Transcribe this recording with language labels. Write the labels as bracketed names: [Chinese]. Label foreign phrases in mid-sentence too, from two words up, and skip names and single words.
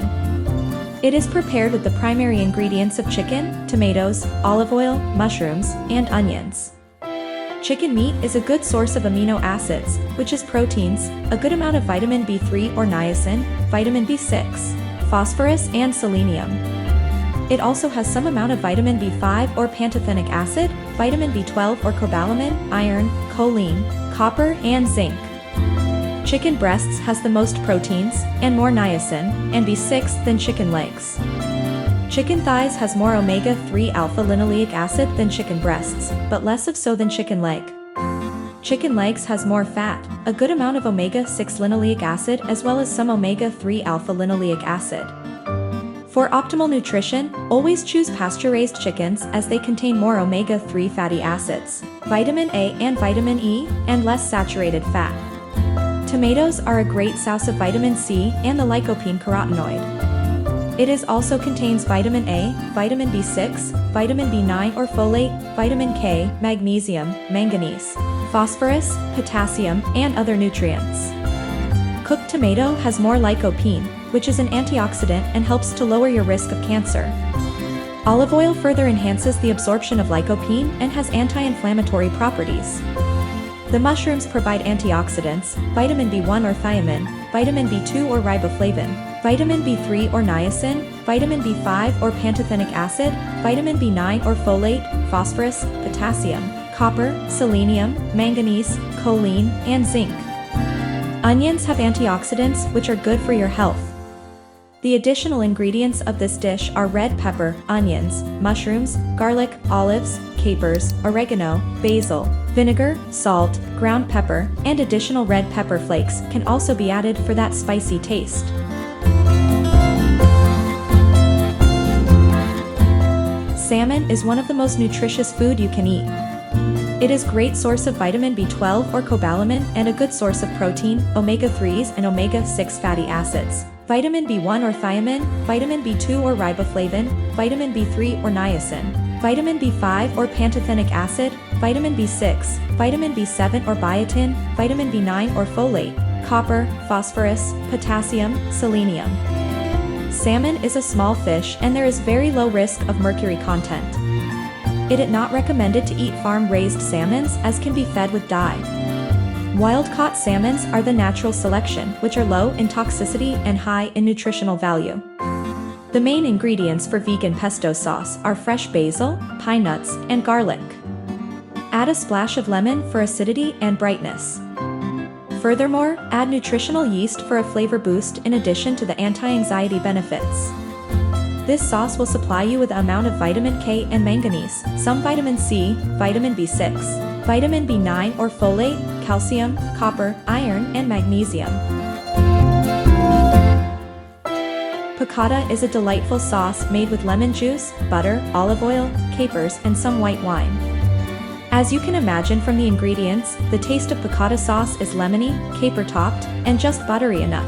[English] It is prepared with the primary ingredients of chicken, tomatoes, olive oil, mushrooms, and onions. Chicken meat is a good source of amino acids, which is proteins, a good amount of vitamin B3 or niacin, vitamin B6, phosphorus, and selenium. It also has some amount of vitamin B5 or pantothenic acid, vitamin B12 or cobalamin, iron, choline, copper, and zinc. Chicken breasts has the most proteins, and more niacin, and B6 than chicken legs. Chicken thighs has more omega-3 alpha-linoleic acid than chicken breasts, but less of so than chicken leg. Chicken legs has more fat, a good amount of omega-6 linoleic acid as well as some omega-3 alpha-linoleic acid. For optimal nutrition, always choose pasture-raised chickens as they contain more omega-3 fatty acids, vitamin A and vitamin E, and less saturated fat. Tomatoes are a great source of vitamin C and the lycopene carotenoid. It also contains vitamin A, vitamin B6, vitamin B9 or folate, vitamin K, magnesium, manganese, phosphorus, potassium, and other nutrients. Cooked tomato has more lycopene, which is an antioxidant and helps to lower your risk of cancer. Olive oil further enhances the absorption of lycopene and has anti-inflammatory properties. The mushrooms provide antioxidants, vitamin B1 or thiamine, vitamin B2 or riboflavin, vitamin B3 or niacin, vitamin B5 or pantothenic acid, vitamin B9 or folate, phosphorus, potassium, copper, selenium, manganese, choline, and zinc. Onions have antioxidants which are good for your health. The additional ingredients of this dish are red pepper, onions, mushrooms, garlic, olives, capers, oregano, basil, vinegar, salt, ground pepper, and additional red pepper flakes can also be added for that spicy taste. Salmon is one of the most nutritious food you can eat. It is a great source of vitamin B12 or cobalamin and a good source of protein, omega-3s and omega-6 fatty acids, vitamin B1 or thiamine, vitamin B2 or riboflavin, vitamin B3 or niacin, vitamin B5 or pantothenic acid, vitamin B6, vitamin B7 or biotin, vitamin B9 or folate, copper, phosphorus, potassium, selenium. Salmon is a small fish and there is very low risk of mercury content. It is not recommended to eat farm-raised salmons as can be fed with dye. Wild-caught salmons are the natural selection, which are low in toxicity and high in nutritional value. The main ingredients for vegan pesto sauce are fresh basil, pine nuts, and garlic. Add a splash of lemon for acidity and brightness. Furthermore, add nutritional yeast for a flavor boost in addition to the anti-anxiety benefits. This sauce will supply you with an amount of vitamin K and manganese, some vitamin C, vitamin B6, vitamin B9 or folate, calcium, copper, iron, and magnesium. Piccata is a delightful sauce made with lemon juice, butter, olive oil, capers, and some white wine. As you can imagine from the ingredients, the taste of piccata sauce is lemony, caper-topped, and just buttery enough.